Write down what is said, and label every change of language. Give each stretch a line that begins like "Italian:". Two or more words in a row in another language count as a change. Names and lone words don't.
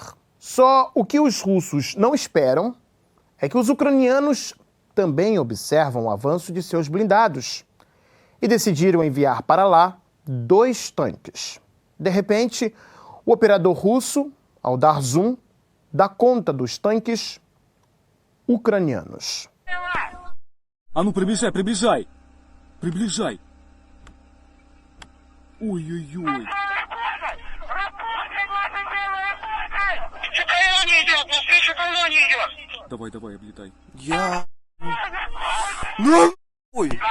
Portuguese: Só o que os russos não esperam é que os ucranianos também observam o avanço de seus blindados e decidiram enviar para lá 2 tanques. De repente, o operador russo, ao dar zoom, dá conta dos tanques ucranianos.
Russian: А ну, приближай, приближай! Приближай! Ой-ой-ой! Колония идет, навстречу колонии идет! Давай, давай, облетай. Я... Ну, ой!